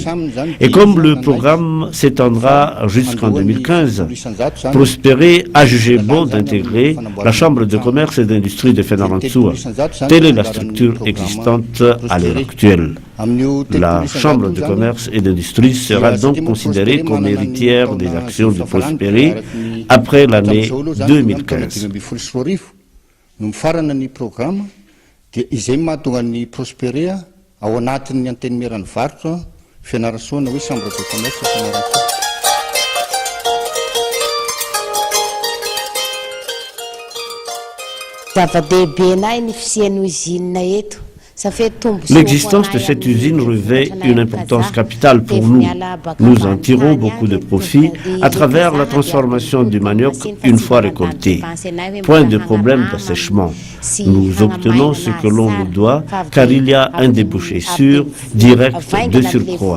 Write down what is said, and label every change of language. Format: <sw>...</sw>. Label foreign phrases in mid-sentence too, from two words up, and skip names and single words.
<fr>Et comme le programme s'étendra jusqu'en 2015, Prosperer a jugé bon d'intégrer la Chambre de commerce et d'industrie de Fenarantsua. Telle est la structure existante à l'heure actuelle. La Chambre de commerce et d'industrie sera donc considérée comme héritière des actions de Prosperer après l'année 2015.</fr> <mg>No mifarana ny programme dia izay mahatonga ny Prosperer ao anatin'ny antenimiran'ny varotra Fianarantsoa hoe</mg> <fr>Chambre de commerce Fianarantsoa.</fr> <mg>Zava-dehibe anay ny fisian'ny usine eto.</mg> <fr>L'existence de cette usine revêt une importance capitale pour nous. Nous en tirons beaucoup de profit à travers la transformation du manioc une fois récolté. Point de problème d'assèchement. Nous obtenons ce que l'on nous doit car il y a un débouché sûr, direct de surcroît.</fr>